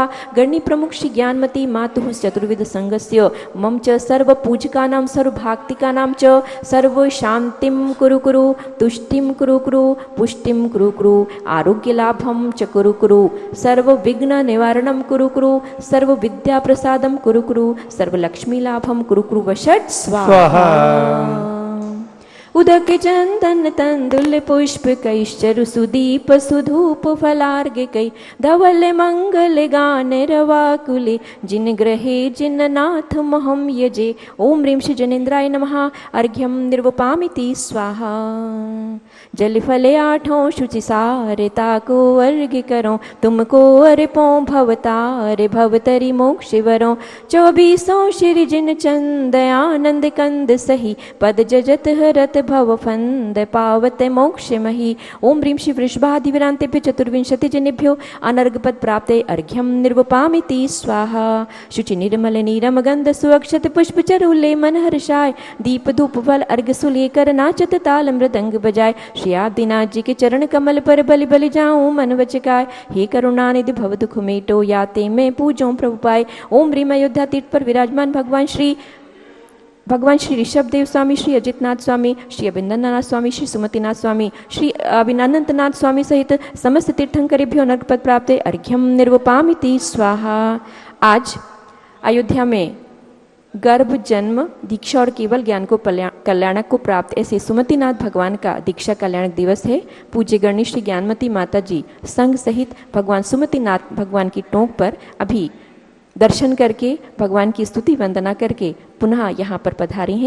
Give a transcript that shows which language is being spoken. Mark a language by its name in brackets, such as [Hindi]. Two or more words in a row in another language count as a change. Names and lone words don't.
[Sanskrit] गणी प्रमुख श्री ज्ञानमती मातुः चतुर्विध संगस्य मम च सर्व पूजकानां सर्व भाक्तिकानां च सर्व शांतिं कुरु कुरु तुष्टिं कुरु कुरु पुष्टिं कुरु कुरु आरोग्य लाभं च कुरु कुरु सर्व विघ्न निवारणं कुरु कुरु सर्व विद्या प्रसादं कुरु कुरु सर्व लक्ष्मी लाभं कुरु कुरु वषट् स्वाहा। उदक चंदन तंदुल पुष्प कैश्चरु सुदीप सुधूप फलार्घ कै धवल मंगल गान रवाकुले जिन ग्रहे जिन नाथ महम यजे। ओम ह्रीं श्री जनेन्द्राय नमः। अर्घ्यम निर्वपामिति स्वाहा। [Hindi] जल फले आठों शुचि सारे ताको अर्घ्य करो तुमको अर्पो भवतारे भवतरी मोक्ष वरो। 24 श्री जिन चंद आनंद कंद सही पद जजत हरत भव फंद पावत मोक्ष मही। [Sanskrit] ओम ह्रीं श्री वृषभादिविरांतेभ्यो चतुर्विंशति जनेभ्यो अनर्घपद प्राप्ते अर्घ्यम निर्वपामिति स्वाहा। [Hindi] शुचि निर्मल नीरम गंध सुअक्षत पुष्प चरुले मन हर्षाय दीप धूप फल अर्घ सुलेकर नाचत ताल मृदंग बजाय। श्री आदिनाथ जी के चरण कमल पर बलि बलि जाऊं मन वचकाय। हे करुणानिधि भव दुख मेटो याते मैं पूजो प्रभु पाए। [Sanskrit] ओम ह्रीं अयोध्या [Hindi] तीर्थ पर विराजमान [Sanskrit] भगवान श्री ऋषभदेव स्वामी, श्री अजितनाथ स्वामी, श्री अभिनंदनाथ स्वामी, श्री सुमतिनाथ स्वामी, श्री अभिनंदनाथ स्वामी सहित समस्त तीर्थंकरेभ्यो नरकपद प्राप्ते अर्घ्यम निर्वपामिति स्वाहा। [Hindi] आज अयोध्या में गर्भ जन्म दीक्षा और केवल ज्ञान को कल्याणक को प्राप्त ऐसे सुमतिनाथ भगवान का दीक्षा कल्याणक दिवस है। पूज्य गणी श्री ज्ञानमती माता जी संघ सहित भगवान सुमतिनाथ भगवान की टोंक पर अभी दर्शन करके भगवान की स्तुति वंदना करके पुनः यहाँ पर पधारी हैं।